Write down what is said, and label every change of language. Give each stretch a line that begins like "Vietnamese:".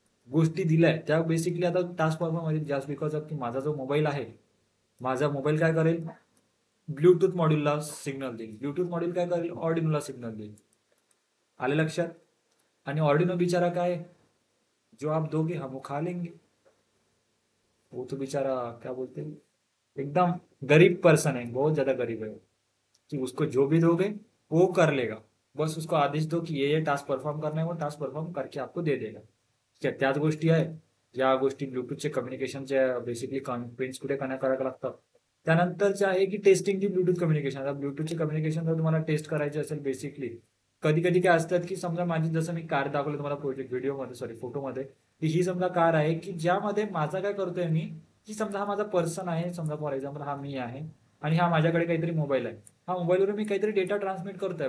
Marathi: गोष्टी दिल्या त्या बेसिकली आता टास्क मध्ये जास्त बिकॉज ऑफ की माझा जो मोबाईल आहे, माझा मोबाईल काय करेल, ब्लूटूथ मॉड्यूलला सिग्नल देईल, ब्लूटूथ मॉड्यूल काय करेल, ऑर्डिनोला सिग्नल देईल. आले लक्षात? आणि ऑर्डिनो बिचारा काय,
Hindi: जो आप दोगे हम वो खा लेंगे. वो तो बेचारा क्या बोलते हैं, एकदम गरीब पर्सन है, बहुत ज्यादा गरीब है, कि उसको जो भी दोगे वो कर लेगा. बस उसको आदेश दो की ये टास्क परफॉर्म करना है, वो टास्क परफॉर्म करके आपको दे देगा.
Marathi: ठीक आहे, त्याच गोष्टी आहे ज्या गोष्टी ब्लूटूथचे कम्युनिकेशनच्या बेसिकली कॉन्फरन्स कुठे करायला लागतात. त्यानंतरचे आहे की टेस्टिंगची ब्लूटूथ कम्युनिकेशन. आता ब्लूटूथचे कम्युनिकेशन जर तुम्हाला टेस्ट करायचे असेल बेसिकली, कधी कधी काय असतात की समजा माझी, जसं मी कार दाखवलं तुम्हाला प्रोजेक्ट व्हिडिओमध्ये, सॉरी फोटोमध्ये, की ही समजा कार आहे की ज्यामध्ये माझा काय करतोय मी, की समजा हा माझा पर्सन आहे, समजा फॉर एक्झाम्पल हा मी आहे आणि हा माझ्याकडे काहीतरी मोबाईल आहे, हा मोबाईलवर मी काहीतरी डेटा ट्रान्समिट करतोय.